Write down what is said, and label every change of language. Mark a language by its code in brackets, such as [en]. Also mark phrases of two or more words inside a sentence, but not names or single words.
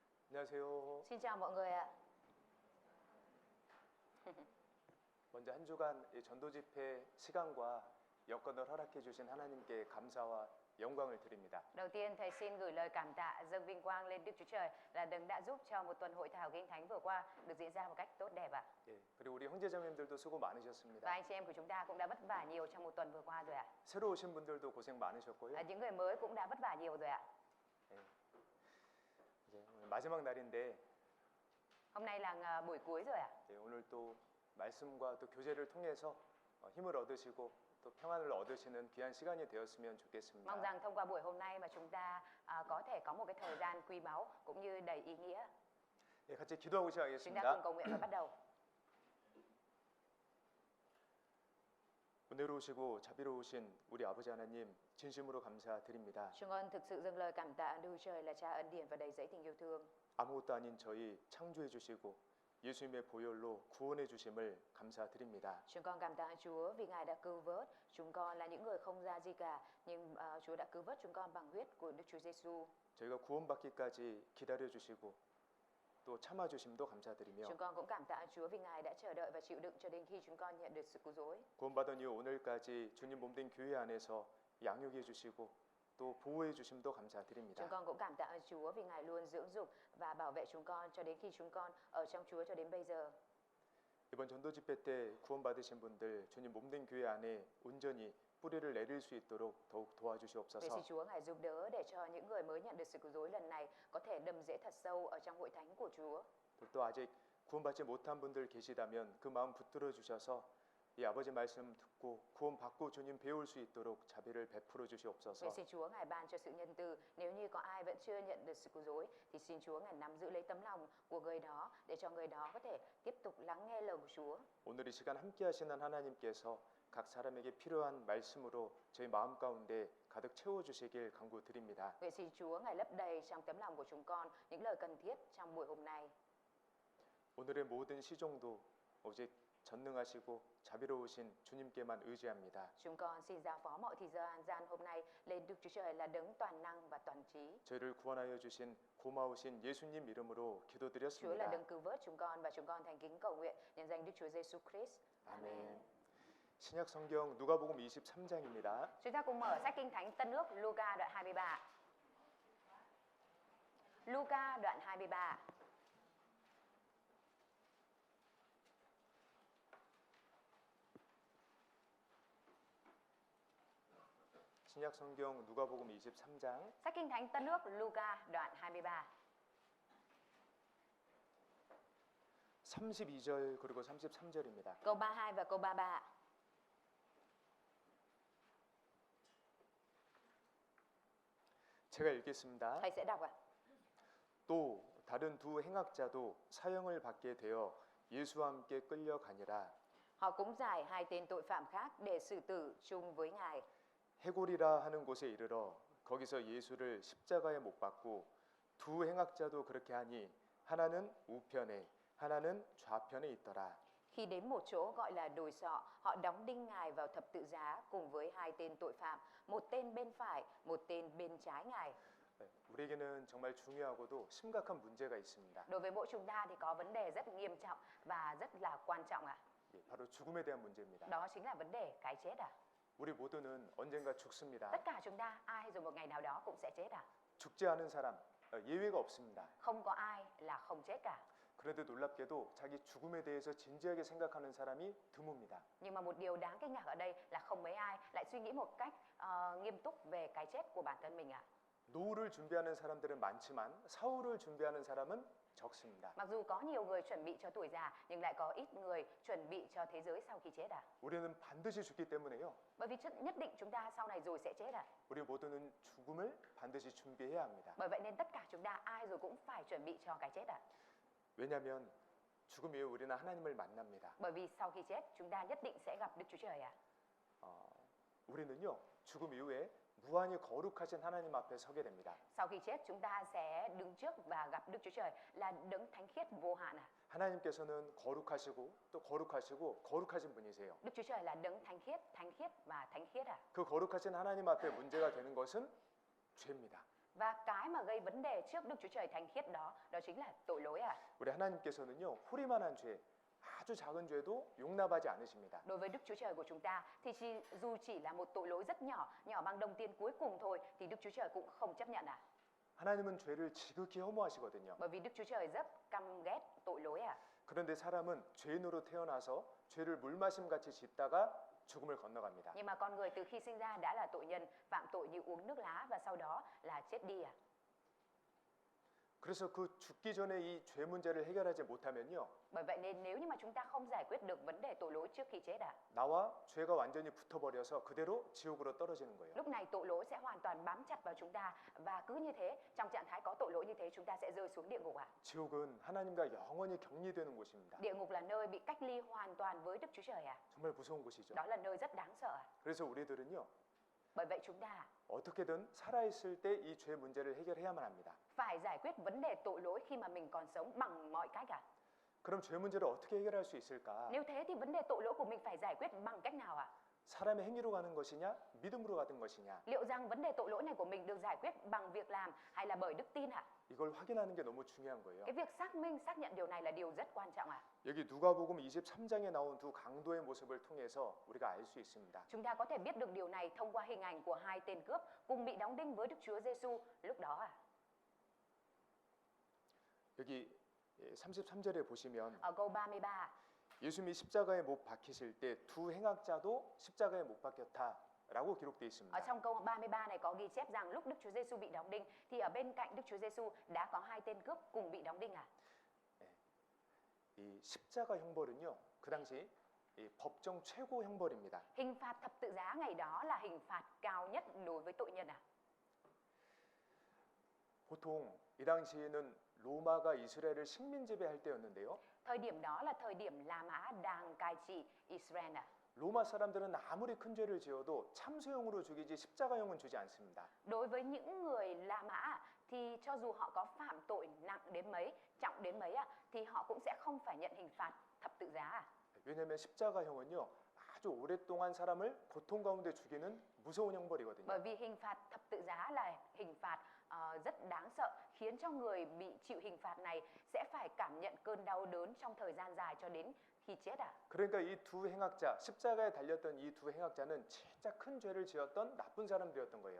[ko] 안녕하세요. [vi] Xin chào mọi người ạ. [ko] 먼저 한 주간 이 전도 집회 시간과 여건을 허락해 주신 하나님께 감사와 영광을 드립니다. [vi] Đầu tiên thầy xin gửi lời cảm tạ dâng vinh quang lên Đức Chúa Trời là đấng đã giúp cho một tuần hội thảo Kinh Thánh vừa qua được diễn ra một cách tốt đẹp ạ. [ko] 예, 그리고 우리 형제자매님들도 수고 [vi] Và [ko] 많으셨습니다. [vi] anh chị em của chúng ta cũng đã vất vả nhiều trong một tuần vừa qua rồi ạ. [ko] 새로 오신 분들도 고생 많으셨고요. [vi] Những người mới cũng đã vất vả nhiều rồi ạ. [ko] 예, 이제 오늘 마지막 날인데 [vi] Hôm nay là buổi cuối rồi ạ. [ko] 예, 오늘 또 말씀과 또 교제를 통해서 힘을 얻으시고 또 평안을 얻으시는 귀한 시간이 되었으면 좋겠습니다. [vi] Mong rằng thông qua buổi hôm nay mà chúng ta có thể có một cái thời gian quý báu cũng như đầy ý nghĩa. [ko] 예, 같이 기도하고 [vi] Chúng ta cùng [ko] 시작하겠습니다. [vi] cầu nguyện và bắt đầu. [ko] 은혜로우시고 자비로우신 우리 아버지 하나님 진심으로 감사드립니다. [vi] Chúng con thực sự dâng lời cảm tạ Đức Chúa Trời là Cha ân điển và đầy dẫy tình yêu thương. [ko] 아무것도 아닌 저희 창조해 주시고 예수님의 보혈로 구원해 주심을 감사드립니다. [vi] Chúng con cảm tạ Chúa vì Ngài đã cứu vớt. Chúng con là những người không ra gì cả, nhưng Chúa đã cứu vớt chúng con bằng huyết của Đức Chúa Giêsu. [ko] 저희가 구원받기까지 기다려 주시고 또 참아 주심도 감사드리며 [vi] Chúng con cũng cảm tạ Chúa vì Ngài đã chờ đợi và chịu đựng cho đến khi chúng con nhận được sự cứu rỗi. [ko] 구원받은 이후 오늘까지 주님 몸된 교회 안에서 양육해 주시고 또 보호해 주심도 [vi] Chúng [ko] 감사드립니다. [vi] con cũng cảm tạ Chúa vì Ngài luôn dưỡng dục và bảo vệ chúng con cho đến khi chúng con ở trong Chúa cho đến bây giờ. [ko] 이번 전도 집회 때 구원받으신 분들 주님 몸된 교회 안에 온전히 뿌리를 내릴 수 있도록 더욱 [vi] Vậy [ko] 도와주시옵소서. [vi] xin Chúa Ngài giúp đỡ để cho những người mới nhận được sự cứu rỗi lần này có thể đâm rễ thật sâu ở trong hội thánh của Chúa. [ko] 또 아직 구원받지 못한 분들 계시다면 그 마음 붙들어 주셔서 이 아버지 말씀 듣고 구원받고 주님 배울 수 있도록 자비를 베풀어 주시옵소서. [vi] Vậy xin Chúa Ngài ban cho sự nhân từ. Nếu như có ai vẫn chưa nhận được sự cứu rỗi thì xin Chúa Ngài nắm giữ lấy tấm lòng của người đó để cho người đó có thể tiếp tục lắng nghe lời của Chúa. [ko] 오늘 이 시간 함께 하시는 하나님께서 각 사람에게 필요한 말씀으로 저희 마음 가운데 가득 채워 주시길 간구드립니다. [vi] Vậy xin Chúa Ngài lấp đầy trong tấm lòng của chúng con những lời cần thiết trong buổi hôm nay. [ko] 오늘의 모든 시종도 오직 전능하시고 자비로우신 주님께만 의지합니다. [vi] Chúng con xin giao phó mọi thời gian hôm nay lên Đức Chúa Trời là đấng toàn năng và toàn trí. [ko] 저희를 구원하여 주신 고마우신 예수님 이름으로 [vi] Chúa là [ko] 기도드렸습니다. [vi] đấng cứu vớt chúng con và chúng con thành kính cầu nguyện nhân danh Đức Chúa Giêsu Christ. [ko] 아멘. 신약 성경 누가복음 23장입니다. [vi] Chúng ta cùng mở sách Kinh Thánh Tân Ước Luca đoạn 23. Luca đoạn 23. [ko] 신약 성경 누가복음 23장 [vi] Sách Kinh Thánh Tân Ước Luca đoạn 23. [ko] 32절 그리고 33절입니다. [vi] Câu 32 và câu 33. [ko] 제가 읽겠습니다. [vi] Thầy sẽ đọc ạ. [ko] 또 다른 두 행악자도 사형을 받게 되어 예수와 함께 끌려가니라. [vi] Họ cũng giải hai tên tội phạm khác để xử tử chung với Ngài. [ko] 해골이라 하는 곳에 이르러 거기서 예수를 십자가에 못 박고 두 행악자도 그렇게 하니 하나는 우편에 하나는 좌편에 있더라. [vi] Khi đến một chỗ gọi là đồi sọ, họ đóng đinh Ngài vào thập tự giá cùng với hai tên tội phạm, một tên bên phải, một tên bên trái Ngài. [ko] 네, 우리에게는 정말 중요하고도 심각한 문제가 있습니다. [vi] Đối với mỗi chúng ta thì có vấn đề rất nghiêm trọng và rất là quan trọng ạ. [ko] 예, 바로 죽음에 대한 문제입니다. [vi] Đó chính là vấn đề cái chết ạ. [ko] 우리 모두는 언젠가 죽습니다. [vi] Tất cả chúng ta, ai rồi một ngày nào đó cũng sẽ chết ạ. [ko] 죽지 않은 사람 예외가 없습니다. [vi] Không có ai là không chết cả. [ko] 그런데 놀랍게도 자기 죽음에 대해서 진지하게 생각하는 사람이 드뭅니다. [vi] Nhưng mà một điều đáng kinh ngạc ở đây là không mấy ai lại suy nghĩ một cách nghiêm túc về cái chết của bản thân mình ạ. [ko] 노후를 준비하는 사람들은 많지만 사후를 준비하는 사람은 적습니다. [vi] Mặc dù có nhiều người chuẩn bị cho tuổi già nhưng lại có ít người chuẩn bị cho thế giới sau khi chết ạ. [ko] 우리는 반드시 죽기 때문에요. [vi] Bởi vì nhất định chúng ta sau này rồi sẽ chết ạ. [ko] 우리 모두는 죽음을 반드시 준비해야 합니다. [vi] Bởi vậy nên tất cả chúng ta ai rồi cũng phải chuẩn bị cho cái chết ạ. [ko] 왜냐하면 죽음 이후 우리는 하나님을 만납니다. [vi] Bởi vì sau khi chết chúng ta nhất định sẽ gặp Đức Chúa Trời ạ. [ko] 우리는요 죽음 이후에 무한히 거룩하신 하나님 앞에 서게 됩니다. [vi] Sau khi chết chúng ta sẽ đứng trước và gặp Đức Chúa Trời là đấng thánh khiết vô hạn ạ. [ko] 하나님께서는 거룩하시고 또 거룩하시고 거룩하신 분이세요. [vi] Đức Chúa Trời là đấng thánh khiết và thánh khiết ạ. [ko] 그 거룩하신 하나님 앞에 문제가 되는 것은 죄입니다. [vi] Và cái mà gây vấn đề trước Đức Chúa Trời thánh khiết đó chính là tội lỗi à. [ko] 우리 하나님께서는요, 호리만한 죄, 아주 작은 죄도 용납하지 않으십니다. [vi] Đối với Đức Chúa Trời của chúng ta thì dù chỉ là một tội lỗi rất nhỏ, nhỏ bằng đồng tiền cuối cùng thôi thì Đức Chúa Trời cũng không chấp nhận à. [ko] 하나님은 죄를 지극히 혐오하시거든요. [vi] Bởi vì Đức Chúa Trời rất căm ghét tội lỗi à. [ko] 그런데 사람은 죄인으로 태어나서 죄를 물마심같이 짓다가 죽음을 건너갑니다. [vi] Nhưng mà con người từ khi sinh ra đã là tội nhân, phạm tội như uống nước lá và sau đó là chết đi à. [ko] 그래서 그 죽기 전에 이 죄 문제를 해결하지 못하면요, [vi] Bởi vậy nên nếu như mà chúng ta không giải quyết được vấn đề tội lỗi trước khi chết à, [ko] 나와 죄가 완전히 붙어버려서 그대로 지옥으로 떨어지는 거예요. [vi] lúc này tội lỗi sẽ hoàn toàn bám chặt vào chúng ta và cứ như thế, trong trạng thái có tội lỗi như thế chúng ta sẽ rơi xuống địa ngục à. [ko] 지옥은 하나님과 영원히 격리되는 곳입니다. [vi] Địa ngục là nơi bị cách ly hoàn toàn với Đức Chúa Trời à. [ko] 정말 무서운 곳이죠. [vi] Đó là nơi rất đáng sợ à. [ko] 그래서 우리들은요, [vi] Bởi vậy chúng ta [ko] 어떻게든 살아있을 때 이 죄 문제를 해결해야만 합니다. [vi] phải giải quyết vấn đề tội lỗi khi mà mình còn sống bằng mọi cách à. [ko] 그럼 죄 문제를 어떻게 해결할 수 있을까? [vi] Nếu thế thì vấn đề tội lỗi của mình phải giải quyết bằng cách nào à? [ko] 사람의 행위로 가는 것이냐, 믿음으로 가는 것이냐, [vi] Liệu rằng vấn đề tội lỗi này của mình được giải quyết bằng việc làm hay là bởi đức tin ạ? [ko] 이걸 확인하는 게 너무 중요한 거예요. [vi] Cái việc xác minh, xác nhận điều này là điều rất quan trọng ạ. [ko] 여기 누가복음 23장에 나온 두 강도의 모습을 통해서 우리가 알 수 있습니다. [vi] Chúng ta có thể biết được điều này thông qua hình ảnh của hai tên cướp cùng bị đóng đinh với Đức Chúa Giêsu lúc đó ạ. [ko] 여기 33절에 보시면 [vi] Ở câu 33, [ko] 예수님이 십자가에 못 박히실 때 두 행악자도 십자가에 못 박혔다라고 기록되어 [vi] ở [ko] 있습니다. [vi] trong câu 33 này có ghi chép rằng lúc Đức Chúa Giêsu bị đóng đinh thì ở bên cạnh Đức Chúa Giêsu đã có hai tên cướp cùng bị đóng đinh ạ. [ko] 이 십자가 형벌은요, 그 당시 이 법정 최고 형벌입니다. [vi] Hình phạt thập tự giá ngày đó là hình phạt cao nhất đối với tội nhân ạ. [ko] 보통 이 당시에는 로마가 이스라엘을 식민 지배할 때였는데요. [vi] Thời điểm đó là thời điểm La Mã đang cai trị Israel ạ. [ko] 로마 사람들은 아무리 큰 죄를 지어도 참수형으로 죽이지 십자가형은 주지 않습니다. [vi] Đối với những người La Mã thì cho dù họ có phạm tội nặng đến mấy, trọng đến mấy thì họ cũng sẽ không phải nhận hình phạt thập tự giá. [ko] 왜냐하면 십자가형은요, 아주 오랫동안 사람을 고통 가운데 죽이는 무서운 형벌이거든요. [vi] Bởi vì hình phạt thập tự giá là hình phạt rất đáng sợ, khiến cho người bị chịu hình phạt này sẽ phải cảm nhận cơn đau đớn trong thời gian dài cho đến khi chết ạ. [ko] 그러니까 이 두 행악자, 십자가에 달렸던 이 두 행악자는 진짜 큰 죄를 지었던 나쁜 사람들이었던 거예요.